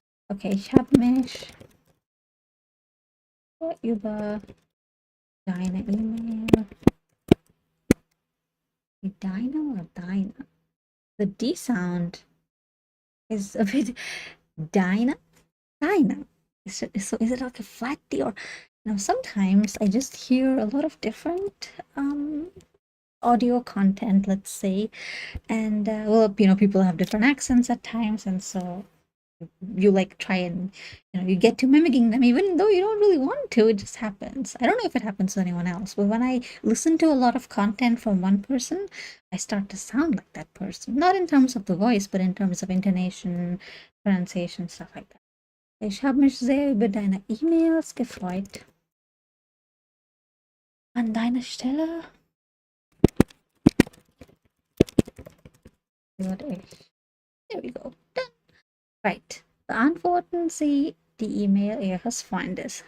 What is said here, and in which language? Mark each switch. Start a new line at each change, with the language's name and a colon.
German: Okay, ich habe mich über deine E-Mail.
English: Deine or deine? The D sound is a bit deine. So is it like a flat D, or sometimes I just hear a lot of different audio content, let's say, and people have different accents at times, and so you like try and you get to mimicking them even though you don't really want to. It just happens. I don't know if it happens to anyone else, but when I listen to a lot of content from one person, I start to sound like that person, not in terms of the voice, but in terms of intonation, pronunciation, stuff like that.
German: Ich habe mich sehr über deine E-Mails gefreut. An deiner Stelle würde ich.
English: There we go. Done. Right.
German: Beantworten Sie die E-Mail Ihres Freundes.